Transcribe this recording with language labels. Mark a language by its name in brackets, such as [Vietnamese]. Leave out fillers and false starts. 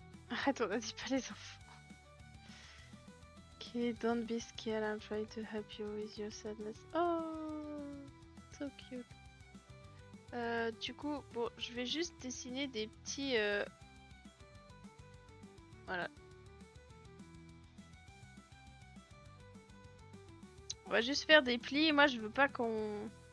[French] Arrête, on a dit pas les enfants. [English] Okay, don't be scared. I'm trying to help you with your sadness. Oh, so cute. [French] Du coup, bon, je vais juste dessiner des petits... Voilà. On va juste faire des plis. Moi, je veux pas qu'on...